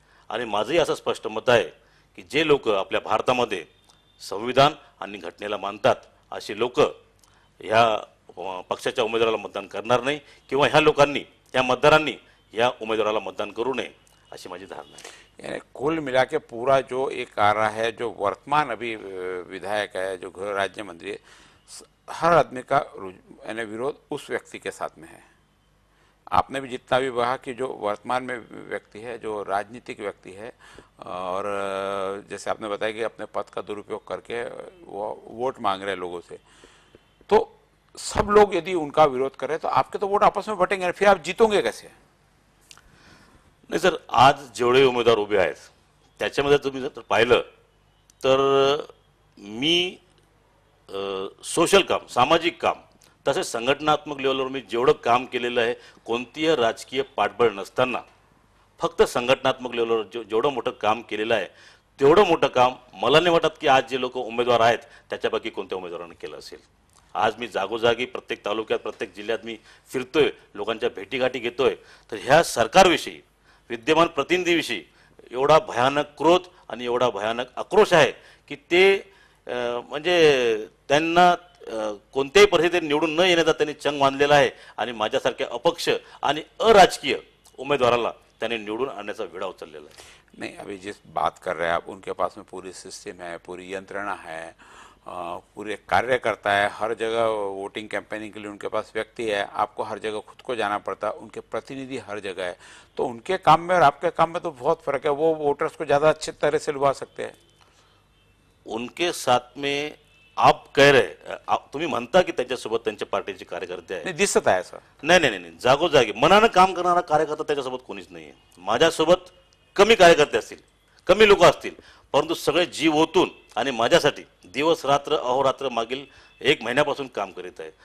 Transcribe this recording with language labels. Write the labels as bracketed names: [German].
[Marathi] आणि माझंही असं स्पष्ट मत आहे की जे लोक आपल्या भारतामध्ये संविधान आणि घटनेला मानतात असे लोक ह्या पक्षाच्या उमेदवाराला मतदान करणार नाही किंवा ह्या लोकांनी, या मतदारांनी या उमेदवाराला मतदान करू नये अशी माझी धारणा है। [Hindi] यानी कुल मिला के पूरा जो एक आ रहा है, जो वर्तमान अभी विधायक है, जो गृह राज्य मंत्री है, हर आदमी का यानी विरोध उस व्यक्ति के साथ में है। आपने भी जितना भी कहा कि जो वर्तमान में व्यक्ति है, जो राजनीतिक व्यक्ति है, और जैसे आपने बताया कि अपने पद का दुरुपयोग करके वो वोट मांग रहे लोगों से, तो सब लोग यदि उनका विरोध करें तो आपके तो वोट आपस में बटेंगे, फिर आप जीतोगे कैसे? [Marathi] नाही सर, आज जेवढे उमेदवार उभे आहेत त्याच्यामध्ये तुम्ही जर पाहिलं तर मी सोशल काम, सामाजिक काम, तसेच संघटनात्मक लेवलवर मी जेवढं काम केलेलं आहे, कोणतीही राजकीय पाठबळ नसताना फक्त संघटनात्मक लेवलवर जेवढं मोठं काम केलेलं आहे तेवढं मोठं काम मला नाही वाटत की आज जे लोक उमेदवार आहेत त्याच्यापैकी कोणत्या उमेदवाराने केलं असेल। आज मी जागोजागी प्रत्येक तालुक्यात प्रत्येक जिल्ह्यात मी फिरतोय, लोकांच्या भेटीगाठी घेतोय, तर ह्या सरकारविषयी, विद्यमान प्रतिनिधीविषयी एवढा भयानक क्रोध आणि एवढा भयानक आक्रोश आहे की ते म्हणजे त्यांना कोणत्याही परिस्थितीत निवडून न येण्याचा त्यांनी चंग बांधलेला आहे आणि माझ्यासारख्या अपक्ष आणि अराजकीय उमेदवाराला त्यांनी निवडून आणण्याचा विडा उचललेला आहे। [Hindi] नहीं, अभी जिस बात कर रहे हैं आप, उनके पास में पूरी सिस्टम है, पूरी यंत्रणा है, पूरे कार्यकर्ता है, हर जगह वोटिंग कैंपेनिंग के लिए उनके पास व्यक्ति है, आपको हर जगह खुद को जाना पड़ता है, उनके प्रतिनिधि हर जगह है, तो उनके काम में और आपके काम में तो बहुत फर्क है। वो वोटर्स को ज़्यादा अच्छे तरह से लुभा सकते हैं। उनके साथ में आप कह रहे, [Marathi] तुम्ही म्हणता की त्याच्यासोबत त्यांच्या पार्टीचे कार्यकर्ते आहेत, नहीं दिसत आहे सर। नाही नाही नाही, जागोजागी मनानं काम करणारा कार्यकर्ता त्याच्यासोबत कोणीच नाही आहे। माझ्यासोबत कमी कार्यकर्ते असतील, कमी लोक असतील, परंतु सगळे जीव ओतून आणि माझ्यासाठी दिवस रात्र अहोरात्र मागील 1 महिन्यापासून काम करीत आहे।